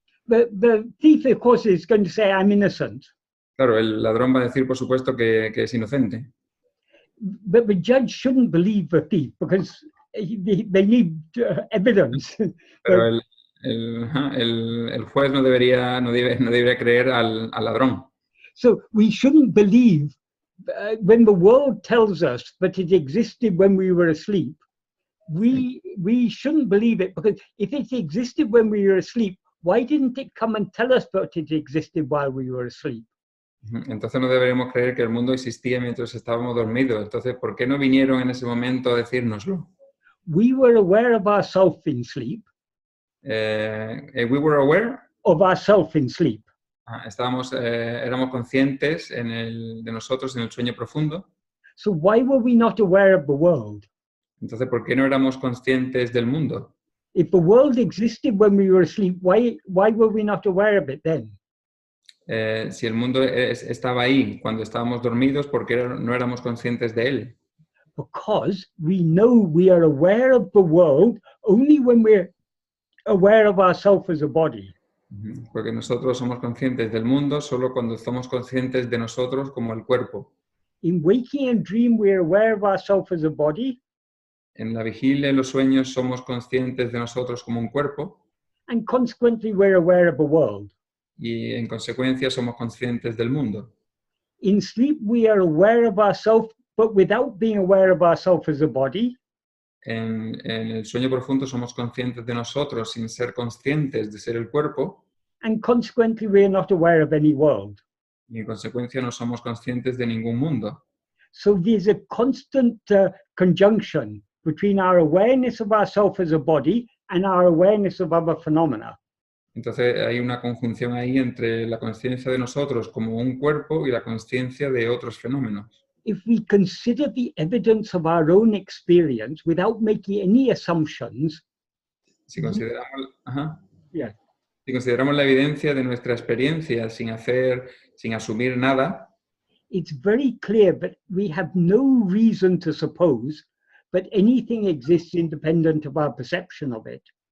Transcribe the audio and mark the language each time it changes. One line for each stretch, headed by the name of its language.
English: The thief, of course, is going to say, I'm innocent.
Spanish: Claro, el ladrón va a decir, por supuesto, que es inocente.
English: But the judge shouldn't believe the thief because they need evidence.
Spanish: Pero el juez no debería creer al ladrón.
English: So we shouldn't believe when the world tells us that it existed when we were asleep. We shouldn't believe it because if it existed when we were asleep, why didn't it come and tell us that it existed while we were asleep?
Spanish: Entonces no deberíamos creer que el mundo existía mientras estábamos dormidos. Entonces, ¿por qué no vinieron en ese momento a decírnoslo?
English: We were aware of ourselves in sleep. We were aware of ourselves in sleep.
Spanish: Éramos conscientes de nosotros en el sueño profundo.
English: So why were we not aware of the world?
Spanish: Entonces, ¿por qué no éramos conscientes del mundo?
English: If the world existed when we were asleep, why were we not aware of it then?
Spanish: Si el mundo estaba ahí cuando estábamos dormidos, ¿por qué no éramos conscientes de él?
English: Because we know we are aware of the world only when we're aware of ourselves as a body.
Spanish: Porque nosotros somos conscientes del mundo solo cuando somos conscientes de nosotros como el cuerpo.
English: In waking and dream, we are aware of ourselves as a body,
Spanish: En la vigilia y los sueños somos conscientes de nosotros como un cuerpo
English: and consequently, we're aware of the world.
Spanish: y en consecuencia somos conscientes del mundo.
English: In sleep, we are aware of ourselves, but without being aware of ourselves as a body.
Spanish: En el sueño profundo somos conscientes de nosotros sin ser conscientes de ser el cuerpo
English: And consequently, we are not aware of any world.
Spanish: y en consecuencia no somos conscientes de ningún mundo.
English: So there's a constant conjunction between our awareness of ourselves as a body and our awareness of other phenomena.
Spanish: Entonces hay una conjunción ahí entre la conciencia de nosotros como un cuerpo y la conciencia de otros fenómenos.
English: If we consider the evidence of our own experience without making any assumptions,
Spanish: Si consideramos, ajá, yeah, si consideramos la evidencia de nuestra experiencia sin asumir nada,
English: it's very clear that we have no reason to suppose that anything exists independent of our perception of it.